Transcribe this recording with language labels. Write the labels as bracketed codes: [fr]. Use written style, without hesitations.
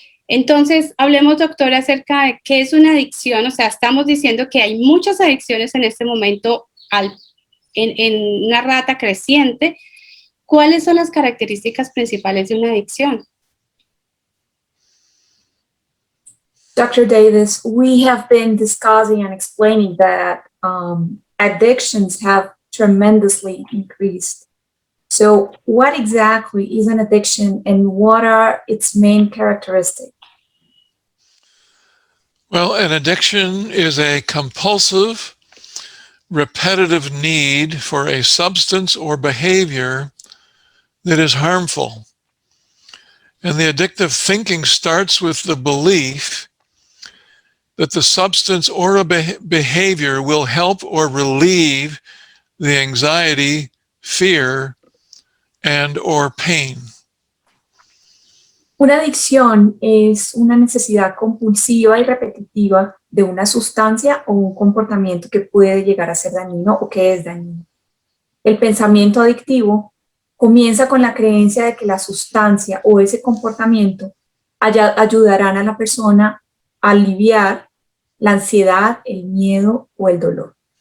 [es] Entonces, hablemos, doctora, acerca de qué es una adicción. O sea, estamos diciendo que hay muchas adicciones en este momento en una rata creciente. ¿Cuáles son las características principales de una adicción? [en] Dr. Davis, we have been discussing and explaining that addictions have tremendously increased. So what exactly is an addiction and what are its main characteristics? Well, an addiction is a compulsive, repetitive need for a substance or behavior that is harmful. And the addictive thinking starts with the belief that the substance or a behavior will help or relieve the anxiety, fear, and or pain. [es] Una adicción es una necesidad compulsiva y repetitiva de una sustancia o un comportamiento que puede llegar a ser dañino o que es dañino. El pensamiento adictivo comienza con la creencia de que la sustancia o ese comportamiento ayudarán a la persona a aliviar la ansiedad, el miedo o el dolor.